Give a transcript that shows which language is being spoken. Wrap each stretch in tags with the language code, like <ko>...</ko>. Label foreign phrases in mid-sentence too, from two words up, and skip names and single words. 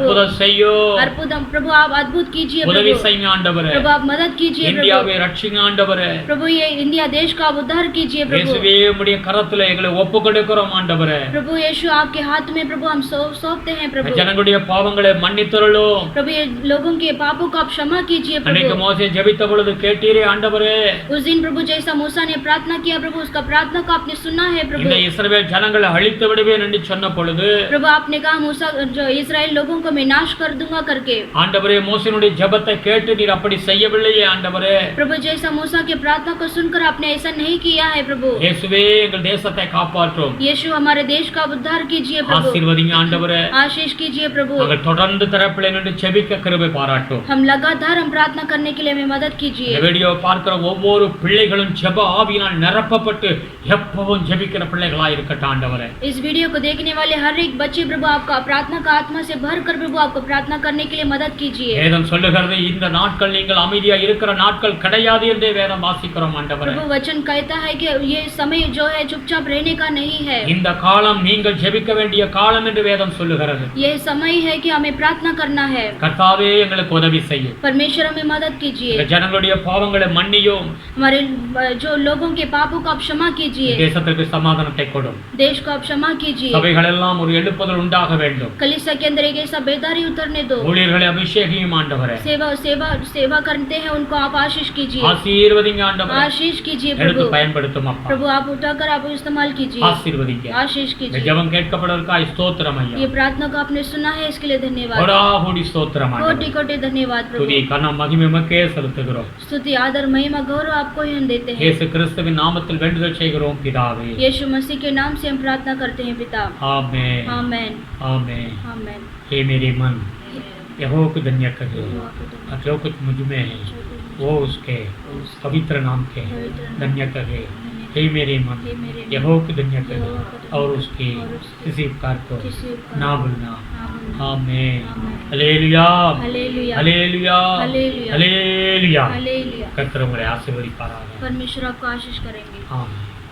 <ta>அற்புதம் செய்யோ,</ta> <hi>अद्भुत प्रभु आप अद्भुत कीजिए</hi> <ta>உதவி</ta> <hi>प्रभु,</hi> <ta>செய்யுங்க ஆண்டவரே.</ta> <hi>प्रभु आप मदद कीजिए प्रभु,</hi> <ta>இந்தியாவை ரட்சிங்க ஆண்டவரே.</ta> <hi>प्रभु ये इंडिया देश का आप उद्धार कीजिए प्रभु।</hi> <ta>இயேசுவே, உம்முடைய கரத்துல எங்களை ஒப்பு கொடுக்கிறோம் ஆண்டவரே.</ta> <hi>प्रभु यीशु आपके हाथ में प्रभु हम सौंपते हैं प्रभु।</hi> <ta>ஜனங்களுடைய பாவங்களை மன்னித்தருளோ.</ta> <hi>प्रभु ये लोगों के पापों को आप क्षमा कीजिए</hi> <ta>அன்னைக்கு</ta> <hi>प्रभु।</hi> <ta>மோசே ஜெபித்த பொழுது கேட்டீரே ஆண்டவரே.</ta> <hi>उस दिन प्रभु जैसा मूसा ने प्रार्थना किया प्रभु, उसका प्रार्थना को आपने सुना है प्रभु।</hi> <ta>இந்த இஸ்ரவேல் ஜனங்களை அழித்து விடுவேன் என்று சொன்ன பொழுது</ta> <hi>प्रभु आपने कहा मूसा जो इस्राएल लोगों को मैं नाश कर दूंगा करके,</hi> <ta>ஆண்டவரே, மோசேனுடைய ஜெபத்தை கேட்டு நீர் அப்படி செய்யவில்லையே ஆண்டவரே.</ta> <hi>प्रभु जैसा मूसा की प्रार्थना को सुनकर आपने ऐसा नहीं किया है प्रभु।</hi> <ta>இயேசுவே, எங்கள் தேசத்தை காப்பாற்றும்.</ta> <hi>यीशु हमारे देश का उद्धार कीजिए प्रभु,</hi> <ta>ஆசீர்வதிங்க ஆண்டவரே.</ta> <hi>आशीष कीजिए प्रभु।</hi> <ta>நாங்கள் தொடர்ந்து தரப்பிலே நின்று செபிக்க கிருபை பாராட்டும்.</ta> <hi>हम लगातार हम प्रार्थना करने के लिए हमें मदद</hi> <ta>இந்த</ta> <hi>कीजिए।</hi> <ta>வீடியோ பார்க்கிற ஒவ்வொரு பிள்ளைகளும் ஜெப ஆவியினால் நிரப்பப்பட்டு எப்பவும் ஜெபிக்கிற பிள்ளைகளாய் இருக்கட்டும் ஆண்டவரே.</ta> <hi>इस वीडियो को देखने वाले हर एक बच्चे प्रभु आपका प्रार्थना का आत्मा से भर कर प्रभु आपको प्रार्थना करने के लिए मदद कीजिए।</hi> <ta>வேதம் சொல்லுகிறது இந்த நாட்கள் நீங்கள் அமைதியா இருக்கிற நாட்கள் கிடையாது என்றே வேதம் வாசிக்கிறோம் ஆண்டவரே.</ta> <hi>प्रभु वचन कहता है कि ये समय जो है चुपचाप रहने का नहीं है,</hi> <ta>இந்த காலம் நீங்கள் ஜெபிக்க வேண்டிய காலம் என்று வேதம் சொல்லுகிறது.</ta> <hi>ये समय है कि हमें प्रार्थना करना है।</hi> <ta>கர்த்தாவே, எங்களுக்கு உதவி செய்யும்.</ta> <hi>परमेश्वर हमें मदद</hi> <ta>இந்த</ta> <hi>कीजिए,</hi> <ta>ஜனங்களுடைய பாவங்களை மன்னியும்.</ta> <hi>हमारे जो लोगों के पापों को आप क्षमा कीजिए,</hi> <ta>தேசத்திற்கு சமாதானத்தை கொடும்.</ta> <hi>देश को आप क्षमा कीजिए,</hi> <ta>சபைகள் எல்லாம் ஒரு எழுப்புதல் உண்டாக வேண்டும்.</ta> <hi>कलीसिया के अंदर एक ऐसा बेदारी उतरने दो,</hi> <ta>ஊழியர்களை அபிஷேகியும் ஆண்டவரே.</ta> <hi>सेवा करते हैं उनको आप आशीष कीजिए,</hi> <ta>ஆசீர்வதிங்க ஆண்டவரே.</ta> <hi>आशीष कीजिए</hi> <ta>எடுத்து</ta> <hi>प्रभु।</hi> <ta>பயன்படுத்தும் அப்பா.</ta> <hi>प्रभु आप उठाकर आप इस्तेमाल कीजिए,</hi> <ta>ஆசீர்வதிங்க.</ta> <hi>आशीष</hi> <ta>இந்த</ta> <hi>कीजिए।</hi> <ta>ஜெபம் கேட்கப்படுவதற்காக ஸ்தோத்திரம் ஐயா.</ta> <hi>ये प्रार्थना को आपने सुना है इसके लिए धन्यवाद,</hi> <ta>கோடாகோடி ஸ்தோத்திரம்</ta> <hi>कोटि</hi> <ta>ஆண்டவரே.</ta> <hi>कोटि धन्यवाद</hi> <ta>துதி</ta> <hi>प्रभु।</hi> <ta>கனம் மகிமை உமக்கே செலுத்துகிறோம்.</ta> <hi>स्तुति आदर महिमा गौरव आपको ही हम देते हैं।</hi> <ta>இயேசு கிறிஸ்துவின் நாமத்தில் வேண்டுதல் செய்கிறோம் பிதாவே.</ta> <hi>यीशु मसीह के नाम से हम प्रार्थना करते हैं पिता, आमेन आमेन आमेन. आमेन। हे मेरे मन, यहोवा को धन्य कहे और जो कुछ मुझ में है वो उसके पवित्र नाम के धन्य कहे. हे मेरे मन, यहोवा को धन्य कहे और उसके किसी उपकार को ना भूलना. आमेन. हालेलुया हालेलुया हालेलुया हालेलुया हालेलुया. हालेलुया।</hi> <ta>கர்த்தர் உங்களை ஆசீர்வதிப்பாராக.</ta> <hi>परमेश्वर आपको आशीष करेंगे।</hi> <ta>ஆமென்.</ta>